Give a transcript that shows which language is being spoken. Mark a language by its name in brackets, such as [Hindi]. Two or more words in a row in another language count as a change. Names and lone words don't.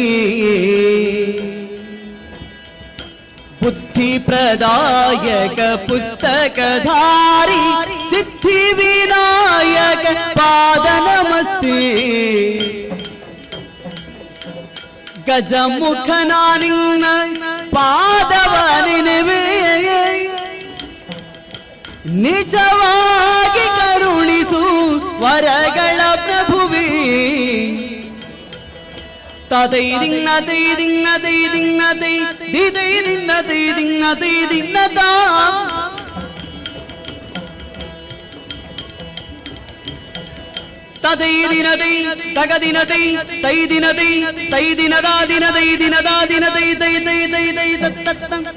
[Sanskrit] ಬುದ್ಧಿ ಪ್ರದಾಯಕ ಪುಸ್ತಕಧಾರಿ ಸಿದ್ಧಿ ವಿನಾಯಕ ಪಾದ ನಮಸ್ತೆ [Kannada] ಗಜಮುಖನ ನಿನ್ನ ಪಾದವ ನೆನೆವೆ ನಿಜವಾಗಿ ಕರುಣಿಸು ವರಗಳ ಪ್ರಭುವೇ ತದೈ ದಿನ್ನ ತೈ ದಿನ್ನ ತೈ ದಿನ್ನ ತೈ ದಿದೈ ದಿನ್ನ ತೈ ದಿನ್ನ ತೈ ದಿನ್ನ ತಾ ತದೈ ದಿನ ತೈ ತಗ ದಿನ ತೈ ತೈ ದಿನ ತೈ ತೈ ದಿನದ ದಿನ ತೈ ದಿನದ ದಿನ ತೈ ತೈ ತೈ ತೈ ತೈ ತತ್ತ